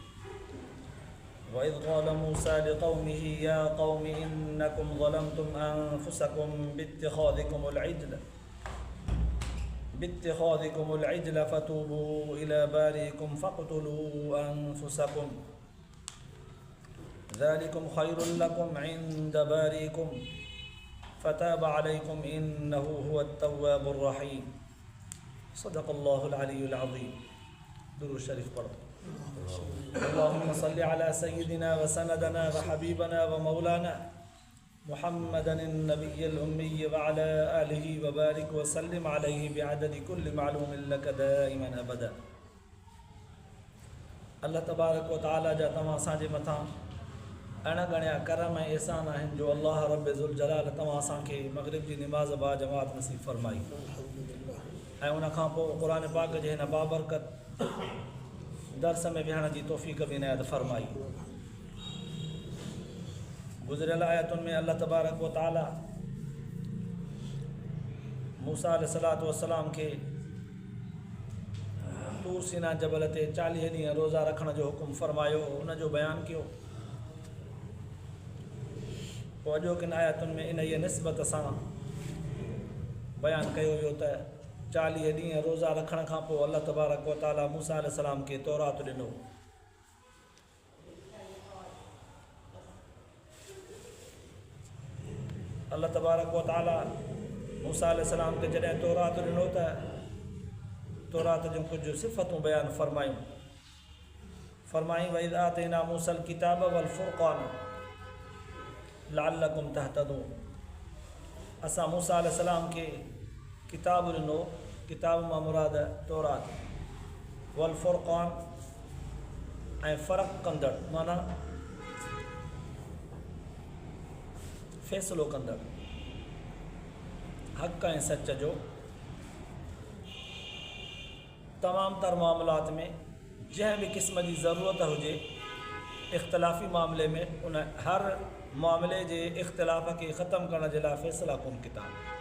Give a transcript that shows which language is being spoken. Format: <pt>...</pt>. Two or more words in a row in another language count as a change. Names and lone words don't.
<ar>وإذ قال موسى لقومه يا قوم إنكم ظلمتم أنفسكم باتخاذكم العجل فتوبوا إلى بارئكم فاقتلوا أنفسكم ذلكم خير لكم عند بارئكم فتاب عليكم إنه هو التواب الرحيم. صدق الله العلي العظيم.</ar> <sd>दुरूद शरीफ पढ़ो।</sd> <ar>اللهم صل على سيدنا وسندنا وحبيبنا ومولانا محمد النبي الأمي وعلى آله وبارك وسلم عليه بعدد كل معلوم لك دائما أبدا. الله تبارك وتعالى</ar> <sd>जा तव्हां असांजे मथां अणगणिया करम ऐं एहसान आहिनि जो अल्लाह रब्बे</sd> <ar>ذو الجلال</ar> <sd>तव्हां असांखे मग़रिब जी निमाज़ बा जमात नसीब फ़रमाई ऐं उन खां पोइ क़ुरान पाक जे हिन बाबरकत दर्स में विहण जी तौफ़ीक़ बि इनायत फ़रमाई। गुज़िरियल आयतुनि में</sd> <ar>الله تبارك وتعالى</ar> <sd>मूसा</sd> <ar>عليه الصلاة والسلام</ar> <sd>खे तूर सीना जबल ते 40 ॾींहं रोज़ा रखण जो हुकुम फ़रमायो, उन जो बयानु कयो। पोइ अॼोकिन आयतुनि में इन जी निस्बत सां बयानु कयो वियो त 40 ॾींहं रोज़ा रखण खां पोइ</sd> <ar>الله تبارك وتعالى</ar> <sd>मूसा अलैहिस्सलाम खे तौरात ॾिनो।</sd> <ar>الله تبارك وتعالى</ar> <sd>मूसा अलैहिस्सलाम खे जॾहिं तौरात ॾिनो त तौरात जूं कुझु सिफ़तूं बयानु फ़रमाई</sd> <ar>وإذ آتينا موسى الكتاب والفرقان لعلكم تهتدون.</ar> <sd>असां मूसा अलैहिस्सलाम खे किताब ॾिनो, किताब मां मुराद तौरात,</sd> <ar>والفرقان</ar> <sd>ऐं फ़र्क़ु कंदड़ माना फ़ैसिलो कंदड़ हक़ ऐं सच जो तमामु तर मामलात में जंहिं बि क़िस्म जी ज़रूरत हुजे इख़्तिलाफ़ी मामले में उन हर मामले जे इख़्तिलाफ़ खे ख़तमु करण जे लाइ फ़ैसिला कुन किताब</sd>